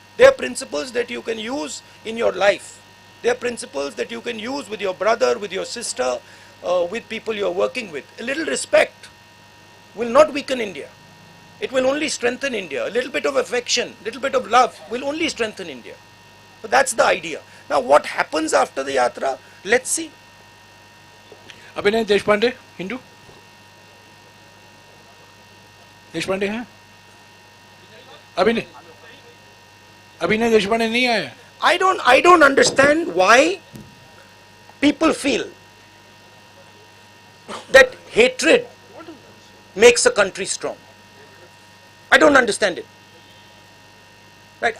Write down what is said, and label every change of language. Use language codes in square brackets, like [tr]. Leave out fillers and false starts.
[en] They are principles that you can use in your life. They are principles that you can use with your brother, with your sister, with people you are working with. A little respect will not weaken India. It will only strengthen India. A little bit of affection, a little bit of love will only strengthen India. So that's the idea. Now what happens after the Yatra, let's see. [hi] अभिनय देशपांडे, हिंदू देशपांडे हैं? अभिनय देशपांडे नहीं आए? [en] I don't understand why people feel that hatred makes a country strong. I don't understand it. Right?